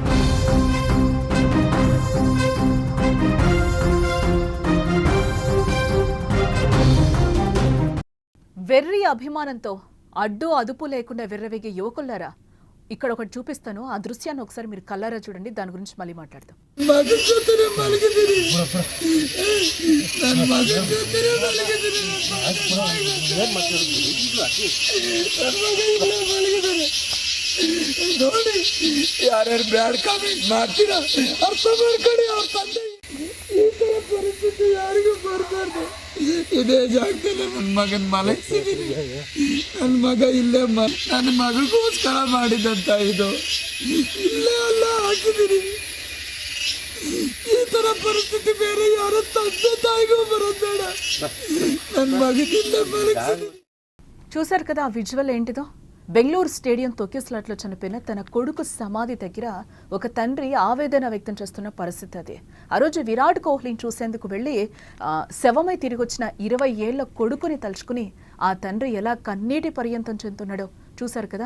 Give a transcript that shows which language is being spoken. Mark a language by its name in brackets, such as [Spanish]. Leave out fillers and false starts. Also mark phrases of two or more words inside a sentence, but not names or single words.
[Telugu] వెర్రి అభిమానంతో అడ్డు అదుపు లేకుండా విర్రవేగే యువకులారా, ఇక్కడ ఒకటి చూపిస్తాను. ఆ దృశ్యాన్ని ఒకసారి మీరు కళ్ళారా చూడండి. దాని గురించి మళ్ళీ మాట్లాడదాం. [Kannada] ಯಾರ್ಯಾರು [English] bad comment [Kannada] ಮಾಡ್ತೀರಾ ಅರ್ಥ ಮಾಡ್ಕೊಳ್ಳಿ. ಅವ್ರ ತಂದೆ ಈ ತರ ಪರಿಸ್ಥಿತಿ ಯಾರಿಗೂ ಬರಬಾರ್ದು. ಇದೇ ಜಾಗದಲ್ಲಿ ನನ್ನ ಮಗನ ಮಲಗಿಸಿದೀನಿ. ನನ್ನ ಮಗ ಇಲ್ಲೇ ನನ್ನ ಮಗಗೋಸ್ಕರ ಮಾಡಿದಂತ ಇದು ಇಲ್ಲೇ ಅಲ್ಲ ಹಾಕಿದೀನಿ. ಈ ತರ ಪರಿಸ್ಥಿತಿ ಬೇರೆ ಯಾರ ತಂದೆ ತಾಯಿಗೂ ಬರೋದು ಬೇಡ. ನನ್ನ ಮಗನಿಲ್ಲೇ ಮಲಗಿಸಿದೀನಿ. [Telugu] చూశారు కదా ఆ విజువల్ ఏంటిదో. బెంగళూరు స్టేడియం తొక్కిసలాట్లో చనిపోయిన తన కొడుకు సమాధి దగ్గర ఒక తండ్రి ఆవేదన వ్యక్తం చేస్తున్న పరిస్థితి అది. ఆ రోజు విరాట్ కోహ్లీని చూసేందుకు వెళ్ళి శవమై తిరిగి వచ్చిన 20 ఏళ్ల కొడుకుని తలుచుకుని ఆ తండ్రి ఎలా కన్నీటి పర్యంతం చెందుతున్నాడో చూశారు కదా.